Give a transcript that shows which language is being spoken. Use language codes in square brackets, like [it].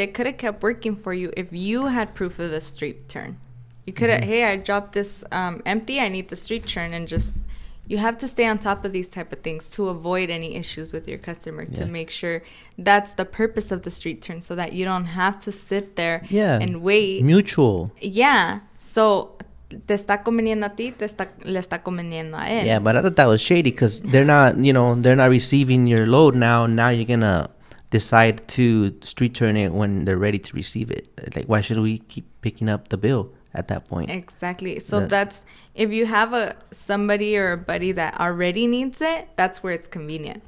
[en] It could have kept working for you if you had proof of the street turn. You could have, hey, I dropped this empty, I need the street turn, and just... You have to stay on top of these type of things to avoid any issues with your customer, to make sure that's the purpose of the street turn, so that you don't have to sit there and wait. Mutual. Yeah. [es] So, te está conveniendo a ti, le está conveniendo a él. [en] Yeah, but I thought that was shady, because they're not, they're not receiving your load now. Now you're going to decide to street turn it when they're ready to receive it. Like, why should we keep picking up the bill? at that point. Exactly. So that's if you have somebody or a buddy that already needs it, that's where it's convenient.